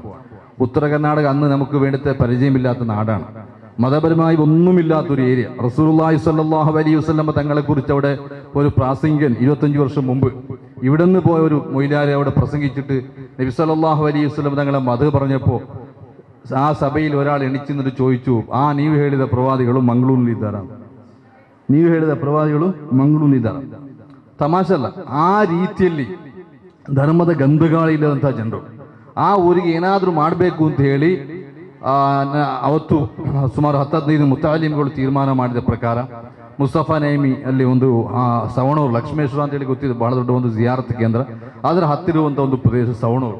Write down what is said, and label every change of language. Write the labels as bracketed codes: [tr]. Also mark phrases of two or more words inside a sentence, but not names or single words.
[ml] ഉത്തര കർണാടക അന്ന് നമുക്ക് വേണ്ടത്തെ പരിചയമില്ലാത്ത നാടാണ്, മതപരമായി ഒന്നുമില്ലാത്തൊരു ഏരിയ. [ar] رسول الله صلى الله عليه وسلم [ml] തങ്ങളെക്കുറിച്ച് അവിടെ ഒരു പ്രാസംഗികൻ 25 വർഷം മുമ്പ് ഇവിടെ നിന്ന് പോയ ഒരു മൊയ്ലാരെ അവിടെ പ്രസംഗിച്ചിട്ട് നബി [ar] صلى الله عليه وسلم [ml] തങ്ങളെ മദഹ് പറഞ്ഞപ്പോൾ [kn] ಆ ಸಭೆಯಲ್ಲಿ [ml] ഒരാള് എണീച്ചിട്ട് ചോയിച്ചു, [kn] ನೀವು ಹೇಳಿದ ಪ್ರವಾದಿಗಳು ಮಂಗಳೂರಿನಿದ್ದಾರೆ, ನೀವು ಹೇಳಿದ ಪ್ರವಾದಿಗಳು ಮಂಗಳೂರಿನಿದ್ದಾರೆ. ತಮಾಷೆ ಅಲ್ಲ. ಆ ರೀತಿಯಲ್ಲಿ ಧರ್ಮದ ಗಂಧಗಾಳಿ ಇಲ್ಲದಂತಹ ಜನರು ಆ ಊರಿಗೆ ಏನಾದರೂ ಮಾಡಬೇಕು ಅಂತ ಹೇಳಿ ಅವತ್ತು ಸುಮಾರು 10-15 ಮುತಾಲಿಮ್ಗಳು ತೀರ್ಮಾನ ಮಾಡಿದ ಪ್ರಕಾರ ಮುಸ್ತಫಾ ನೈಮಿ ಅಲ್ಲಿ ಒಂದು ಸವಣೂರು, ಲಕ್ಷ್ಮೇಶ್ವರ ಅಂತ ಹೇಳಿ ಗೊತ್ತಿದೆ, ಬಹಳ ದೊಡ್ಡ ಒಂದು ಜಿಯಾರತ್ ಕೇಂದ್ರ, ಅದರ ಹತ್ತಿರುವಂಥ ಒಂದು ಪ್ರದೇಶ ಸವಣೂರು.